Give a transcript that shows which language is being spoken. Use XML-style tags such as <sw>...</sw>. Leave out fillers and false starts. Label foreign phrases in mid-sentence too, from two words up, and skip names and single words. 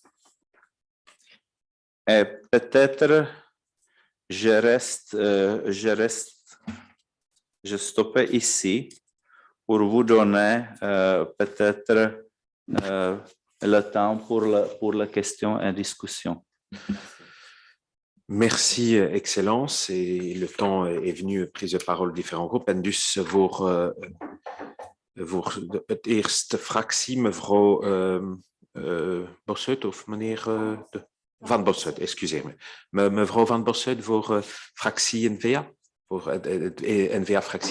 <fr>Et peut-être je reste je stoppe ici pour vous donner peut-être le temps pour la question et discussion. Merci, Excellence. Et le temps est venu, prise de parole différents groepen.</fr> <nl>En dus voor het eerste fractie, mevrouw Bossut of meneer Van Bossut, excuseer me. Mevrouw Van Bossut voor fractie N-VA, voor de N-VA-fractie.</nl>